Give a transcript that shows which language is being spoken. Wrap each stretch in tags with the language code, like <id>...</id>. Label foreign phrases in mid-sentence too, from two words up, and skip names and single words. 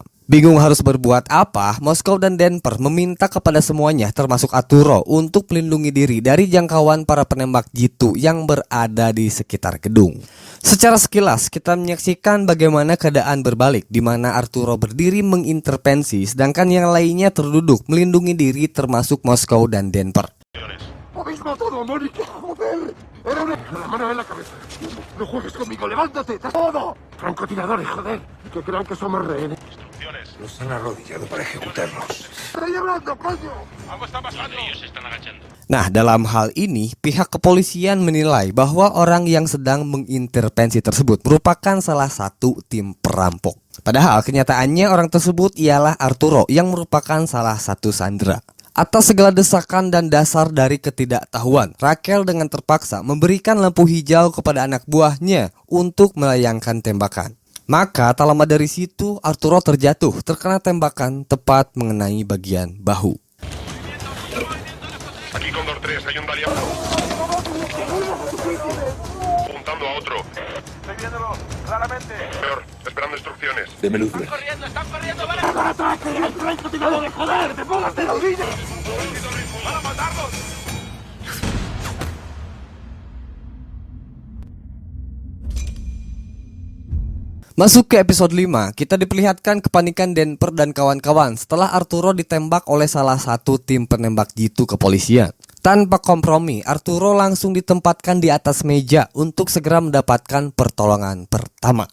<id>Bingung harus berbuat apa, Moskow dan Denper meminta kepada semuanya termasuk Arturo untuk melindungi diri dari jangkauan para penembak jitu yang berada di sekitar gedung. Secara sekilas kita menyaksikan bagaimana keadaan berbalik di mana Arturo berdiri mengintervensi sedangkan yang lainnya terduduk melindungi diri termasuk Moskow dan Denper.</id> <es>¡Habéis matado a Mónica! ¡Joder! ¡Era una... la mano en la cabeza! ¡No juegues conmigo! ¡Levántate! ¡Todo! ¡Francotiradores, joder! Que crean que somos rehenes. Nos han arrodillado para ejecutarnos. ¡Estoy hablando, coño! Algo está pasando. Ellos se están agachando.</es> <id>Nah, dalam hal ini, pihak kepolisian menilai bahwa orang yang sedang mengintervensi tersebut merupakan salah satu tim perampok. Padahal kenyataannya orang tersebut ialah Arturo yang merupakan salah satu sandera. Atas segala desakan dan dasar dari ketidaktahuan, Raquel dengan terpaksa memberikan lampu hijau kepada anak buahnya untuk melayangkan tembakan. Maka tak lama dari situ Arturo terjatuh terkena tembakan tepat mengenai bagian bahu.</id> <es>Aquí Condor 3, hay un Dalian. Apuntando a otro. Estoy viéndolo, claramente. Peor, esperando instrucciones. Deme luz. Están corriendo, vale. ¡Joder! ¡Te pongas de rodillas! ¡Van a matarlos!</es> <id>Masuk ke episode 5, kita diperlihatkan kepanikan Denper dan kawan-kawan setelah Arturo ditembak oleh salah satu tim penembak jitu kepolisian. Tanpa kompromi, Arturo langsung ditempatkan di atas meja untuk segera mendapatkan pertolongan pertama.</id>